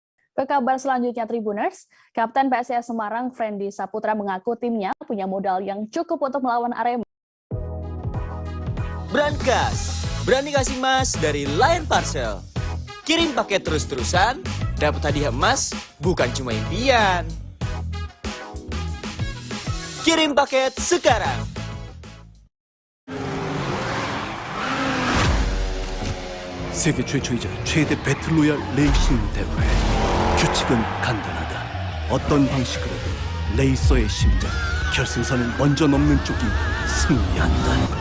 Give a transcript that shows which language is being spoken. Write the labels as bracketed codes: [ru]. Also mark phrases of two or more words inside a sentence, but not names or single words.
[id] Ke kabar selanjutnya Tribuners, Kapten PSIS Semarang Friendly Saputra mengaku timnya punya modal yang cukup untuk melawan Arema. Brankas, berani kasih emas dari Lion Parcel. Kirim paket terus-terusan, dapat hadiah emas, bukan cuma impian. Kirim paket sekarang. [ko] 세계 최초이자 최대 배틀로얄 레이싱 대회. 규칙은 간단하다. 어떤 방식으로든 레이서의 심장, 결승선을 먼저 넘는 쪽이 승리한다.